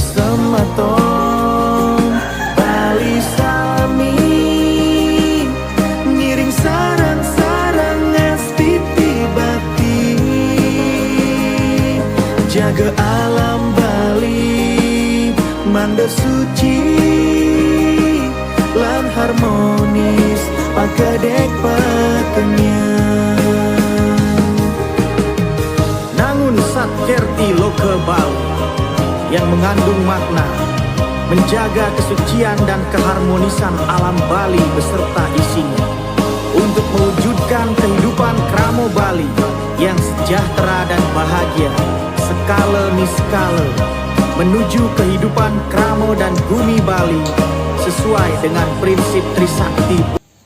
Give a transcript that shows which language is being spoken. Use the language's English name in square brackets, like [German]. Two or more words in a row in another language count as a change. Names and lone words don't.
[Balinese] sematon Bali sami ngiring sarang-sarang astiti bakti jaga alam Bali manda suci lan harmonis pakedek pakenyang Satkerti Loke Bali [Indonesian] yang mengandung makna menjaga kesucian dan keharmonisan alam Bali beserta isinya untuk mewujudkan kehidupan kramo Bali yang sejahtera dan bahagia skala niskala menuju kehidupan kramo dan bumi Bali sesuai dengan prinsip Trisakti.